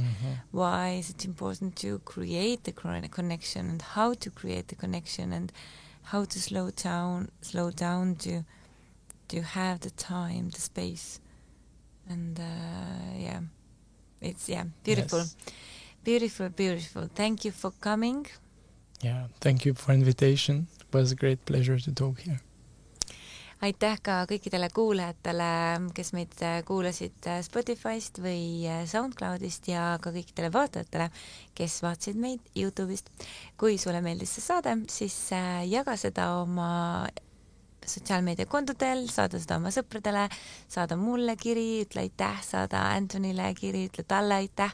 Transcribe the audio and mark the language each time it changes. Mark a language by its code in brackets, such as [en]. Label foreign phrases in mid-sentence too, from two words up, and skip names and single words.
[en] Why is it important to create the connection and how to create the connection and how to slow down to have the time, the space, and it's beautiful. Yes. Beautiful. Thank you for coming. Yeah, thank you for invitation. It was a great pleasure to talk here. [et] Aitäh ka kõikidele kuulajatele, kes meid kuulasid Spotify'st või SoundCloud'ist ja ka kõikidele vaatajatele, kes vaatasid meid YouTube'ist. Kui sulle meeldis see saade, siis jaga seda oma sotsiaalmeediakontodel, saada seda oma sõpradele, saada mulle kiri, ütle aitäh, saada Anthonyle kiri, ütle talle aitäh.